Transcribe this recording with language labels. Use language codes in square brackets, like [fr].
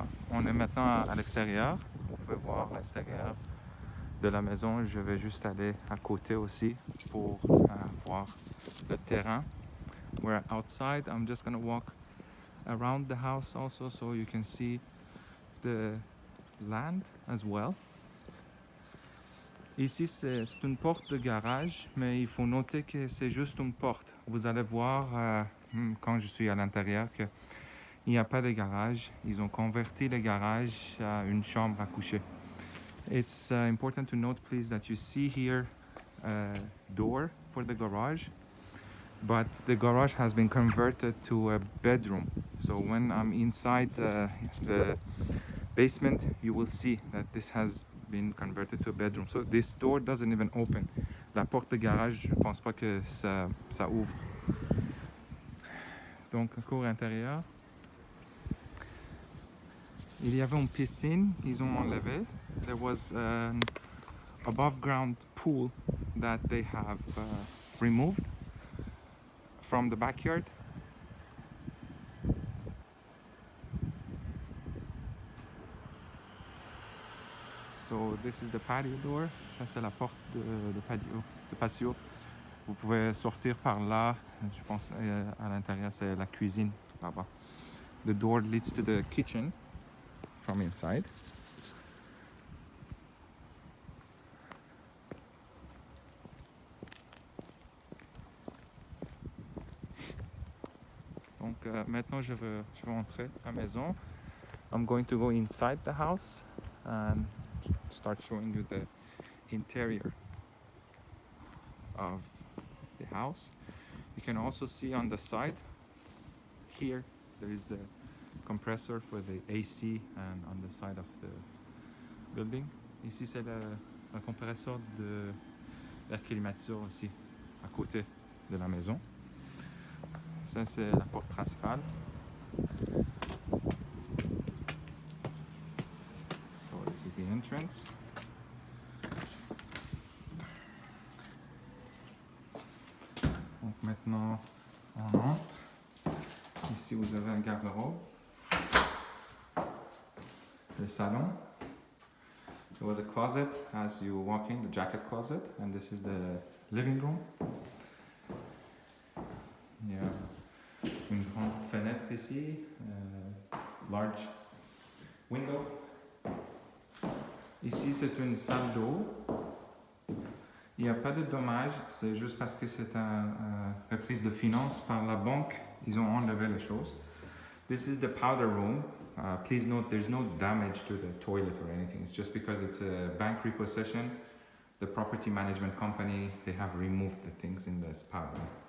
[fr] On est maintenant à l'extérieur. Vous pouvez voir l'extérieur de la maison. Je vais juste aller à côté aussi pour voir le terrain. [en] We're outside. I'm just gonna walk around the house also so you can see the land as well. [fr] Ici c'est une porte de garage, mais il faut noter que c'est juste une porte. Vous allez voir quand je suis à l'intérieur qu'il n'y a pas de garage. Ils ont converti le garage à une chambre à coucher. [en] It's important to note, please, that you see here a door for the garage, but the garage has been converted to a bedroom. So when I'm inside the basement, you will see that this has been converted to a bedroom. So this door doesn't even open. [fr] La porte de garage, je ne pense pas que ça ouvre. Donc, cour intérieure. Il y avait une piscine, ils ont enlevé. [en] There was an above ground pool that they have removed from the backyard. So this is the patio door. [fr] Ça c'est la porte de patio. Vous pouvez sortir par là. Je pense à l'intérieur c'est la cuisine là-bas. [en] The door leads to the kitchen from inside. [fr] Donc maintenant je vais entrer à la maison. [en] I'm going to go inside the house and start showing you the interior of the house. You can also see on the side here there is the compressor for the AC and on the side of the building. [fr] Ici c'est le compresseur de l'air climatiseur aussi à côté de la maison. Ça c'est la porte principale. [en] So this is the entrance. [fr] Donc maintenant on entre. Ici vous avez un garde-robe. Le salon. [en] There was a closet as you walk in, the jacket closet, and this is the living room. [fr] Il y a une grande fenêtre ici, [en] large window. [fr] Ici c'est une salle d'eau. Il n'y a pas de dommages, c'est juste parce que c'est une reprise de finances par la banque, ils ont enlevé les choses. [en] This is the powder room. Please note there's no damage to the toilet or anything. It's just because it's a bank repossession. The property management company, they have removed the things in this powder room.